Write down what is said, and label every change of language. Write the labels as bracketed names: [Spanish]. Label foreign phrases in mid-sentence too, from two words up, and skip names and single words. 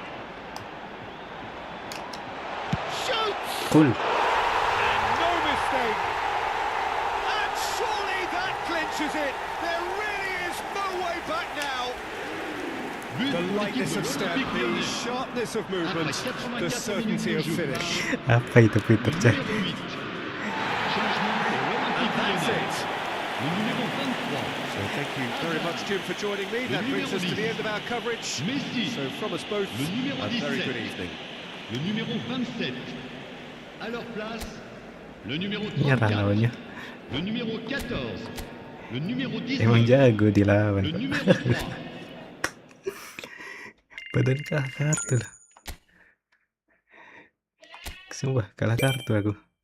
[English] Shoots! Cool. No mistake. And surely that clinches it. There really is no way back now. But The lightness of step, the sharpness of movement, the certainty of finish. [Indonesian] Apa itu Peter Cech? [French] Numéro 8. Changement pour l'Olympique [English] That's [French] Lyonnais. [English] it. [French] Le numéro 23. [English] So thank you very much, Jim, for joining me. That brings us to the end of our coverage. Messi. So from us both, [French] Le numéro [English] a very [French] 17. [English] good evening. [French] Le numéro 27. À leur place, le numéro [Indonesian] Nyerah [French] 34. [Indonesian] lawannya. [French] Le numéro 14. Le numéro 19. [Indonesian] Emang jago dilawan. Le numéro 3. Padahal kalah kartu lah. Sumpah kalah kartu aku.